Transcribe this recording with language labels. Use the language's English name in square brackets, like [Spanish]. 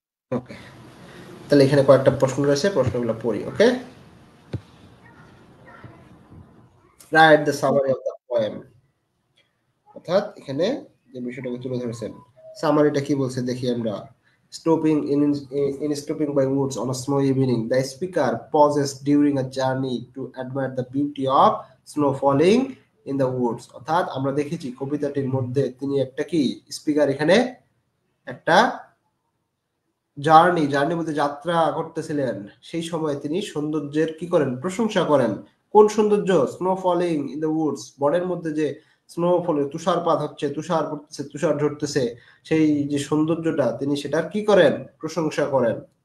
[Bangla] ওকে, তাহলে এখানে কয়েকটা প্রশ্ন রয়েছে, প্রশ্নগুলো পড়ি। [English] Okay, right the summary of the poem. [Bangla] অর্থাৎ এখানে যে বিষয়টাকে তুলে ধরেছেন, সামারিটা কি বলছে দেখি আমরা। [English] Stopping in stopping by woods on a snowy evening, the speaker pauses during a journey to admire the beauty of snow falling in the woods। [Bangla] অর্থাৎ আমরা দেখেছি কবিতাটির মধ্যে তিনি একটা কি স্পিকার এখানে একটা জার্নি বলতে যাত্রা করতেছিলেন, সেই সময় তিনি সৌন্দর্যের কি করেন? প্রশংসা করেন। কোন সৌন্দর্য? [English] snow falling in the woods, [Bangla] বনের মধ্যে যে স্নো ফলে তুষারপাত হচ্ছে, তুষার পড়তেছে, তুষার ঝরতেছে, সেই যে সৌন্দর্যটা তিনি সেটার কি করেন? প্রশংসা করেন।